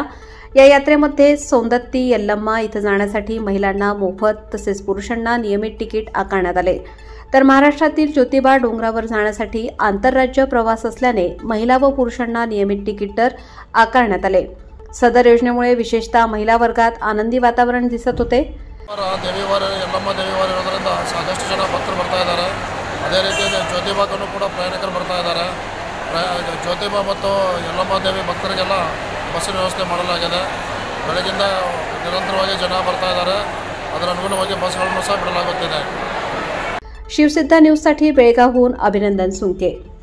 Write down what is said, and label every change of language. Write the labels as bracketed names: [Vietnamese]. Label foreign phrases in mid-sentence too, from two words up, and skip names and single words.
[Marathi] या यात्रेमध्ये सौंदत्ती यल्लम्मा इथं जाण्यासाठी महिलांना मोफत तसेच पुरुषांना नियमित तिकीट आकारण्यात आले. तर महाराष्ट्रातील ज्योतिबा डोंगरावर जाण्यासाठी आंतरराज्य प्रवास असल्याने महिला व पुरुषांना नियमित तिकीट दर आकारण्यात आले. सदर योजनेमुळे विशेषतः महिला वर्गात आनंदी वातावरण दिसत होते. [Kannada] ದೇವಿವಾರ ಯಲ್ಲಮ್ಮ ದೇವಿವಾರ ಇರೋದ್ರಿಂದ ಸಾಕಷ್ಟು ಜನ ಭಕ್ತರು ಬರ್ತಾ ಇದ್ದಾರೆ. ಅದೇ ರೀತಿ ಜ್ಯೋತಿಬಾಕ್ಕೂ ಕೂಡ ಪ್ರಯಾಣಿಕರು ಬರ್ತಾ ಇದ್ದಾರೆ. ಜ್ಯೋತಿಬಾ ಮತ್ತು ಯಲ್ಲಮ್ಮ ದೇವಿ ಭಕ್ತರಿಗೆಲ್ಲ ಬಸ್ಸಿನ ವ್ಯವಸ್ಥೆ ಮಾಡಲಾಗಿದೆ. ಬೆಳಗಿಂದ ನಿರಂತರವಾಗಿ ಜನ ಬರ್ತಾ ಇದ್ದಾರೆ. ಅದರ ಅನುಗುಣವಾಗಿ ಬಸ್ಗಳನ್ನು ಸಹ ಬಿಡಲಾಗುತ್ತಿದೆ. [Marathi] शिवसिद्ध न्यूजसाठी बेळगावहून अभिनंदन सुंके.